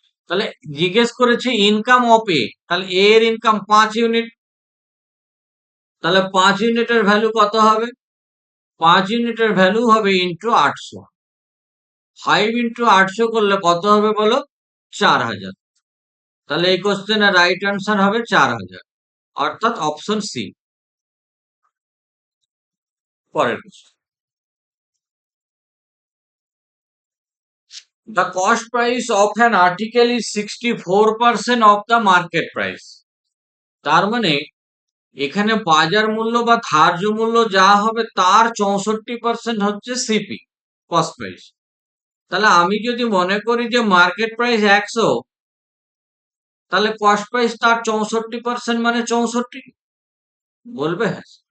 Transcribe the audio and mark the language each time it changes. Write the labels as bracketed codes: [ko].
[bn] তাহলে জিজ্ঞেস করেছে ইনকাম অফ এ, তাহলে এ এর ইনকাম 5 ইউনিট, তাহলে 5 ইউনিটের ভ্যালু কত হবে? 5 ইউনিটের ভ্যালু হবে ইন্টু 800। 5 ইন্টু 800 করলে কত হবে বলো? 4000। তাহলে এই কোশ্চেনের রাইট আনসার হবে 4000, অর্থাৎ অপশন সি। পরের question, [en] the cost price of an article is 64% of the market price। [bn] তার মানে এখানে বাজার মূল্য বা ধার্য মূল্য যা হবে তার 64% হচ্ছে সিপি, কস্ট প্রাইস। তাহলে আমি যদি মনে করি যে মার্কেট প্রাইস 100, তাহলে কস্ট প্রাইস তার 64% মানে 64 বলবে? হ্যাঁ।